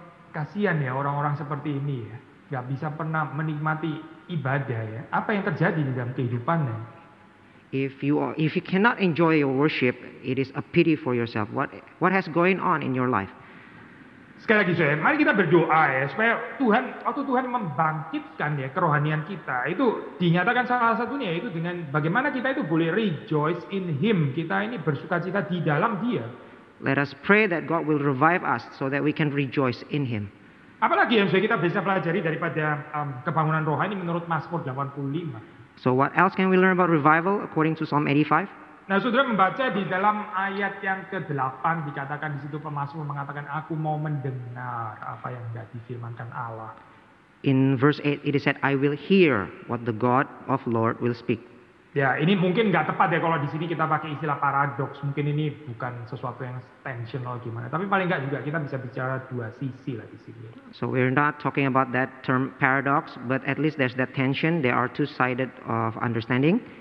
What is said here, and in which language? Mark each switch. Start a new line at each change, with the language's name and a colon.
Indonesian: Kasihan ya orang-orang seperti ini ya, nggak bisa pernah menikmati ibadah ya. Apa yang terjadi di dalam kehidupannya?
English: If you cannot enjoy your worship, it is a pity for yourself. What has going on in your life?
Indonesian: Sekali lagi saya, mari kita berdoa ya supaya waktu Tuhan membangkitkan ya kerohanian kita, itu dinyatakan salah satunya itu dengan bagaimana kita itu boleh
English: rejoice in Him.
Indonesian: Kita ini bersukacita di dalam Dia.
English: Let us pray that God will revive us so that we can rejoice in Him.
Indonesian: Apalagi yang sudah kita bisa pelajari daripada kebangunan rohani menurut Mazmur 85.
English: So what else can we learn about revival according to Psalm 85?
Indonesian: Nah, saudara membaca di dalam ayat yang ke-8 dikatakan di situ pemazmur mengatakan aku mau mendengar apa yang tidak difirmankan Allah.
English: In verse 8 it is said, I will hear what the God of Lord will speak.
Indonesian: Ya, ini mungkin nggak tepat ya kalau di sini kita pakai istilah paradoks. Mungkin ini bukan sesuatu yang tensional gimana. Tapi paling nggak juga kita bisa bicara dua sisi lah di sini.
English: So we're not talking about that term paradox, but at least there's that tension. There are two sided of understanding.